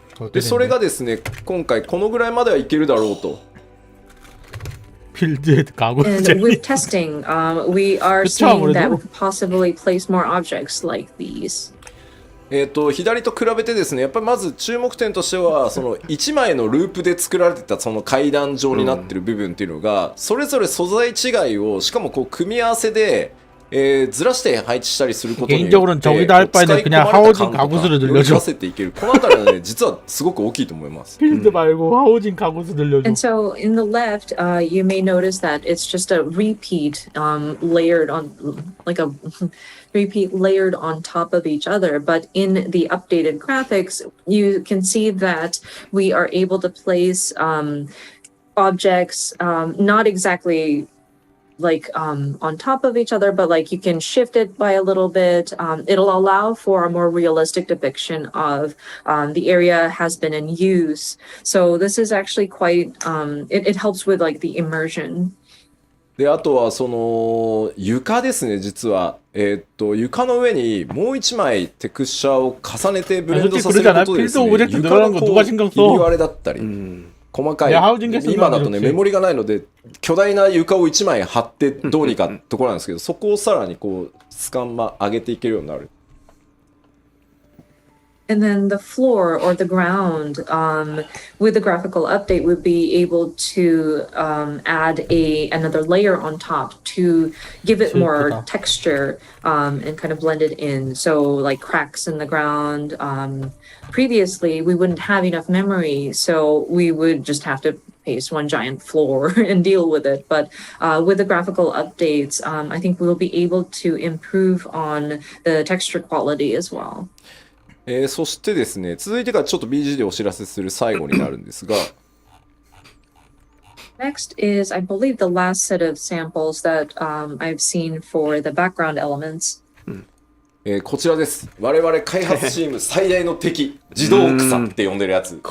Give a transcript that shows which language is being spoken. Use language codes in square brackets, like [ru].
[ja] でそれがですね今回このぐらいまではいけるだろうと。 [ko] 필드에 가고 [en] And with testing, we are seeing that we could possibly place more objects like these. [ja] 左と比べてですね、やっぱりまず注目点としては、その1枚のループで作られてたその階段状になってる部分っていうのが、それぞれ素材違いを、しかもこう組み合わせで、ずらして配置したりすることによって、 [ko] 개인적으로는 저기다 할 바에는 그냥 하오진 가구수를 늘려줘. [ja] せていける。このあたりはね、実はすごく大きいと思います。 [ko] 필드 말고 하오진 가구수 늘려줘. [en] And so in the left, you may notice that it's just a repeat layered on, like a repeat layered on top of each other. But in the updated graphics, you can see that we are able to place objects not exactly like on top of each other, but like you can shift it by a little bit. It'll allow for a more realistic depiction of the area has been in use. So this is actually quite, it helps with like the immersion. [ja] で、あとはその床ですね、実は。床の上にもう一枚テクスチャーを重ねてブレンドさせることでですね、床がこうひび割れだったり、細かい、今だとねメモリがないので巨大な床を1枚貼ってどうにかところなんですけど、そこをさらにこうスカン上げていけるようになる。 [en] And then the floor or the ground, with the graphical update, would be able to add another layer on top to give it more texture and kind of blend it in. So like cracks in the ground. Previously, we wouldn't have enough memory, so we would just have to paste one giant floor and deal with it. But with the graphical updates, I think we'll be able to improve on the texture quality as well. [ja] そしてですね、続いてがちょっと BG でお知らせする最後になるんですが、 [en] Next is, I believe, the last set of samples that I've seen for the background elements. [ja] こちらです。我々開発チーム最大の敵、自動草って呼んでるやつ。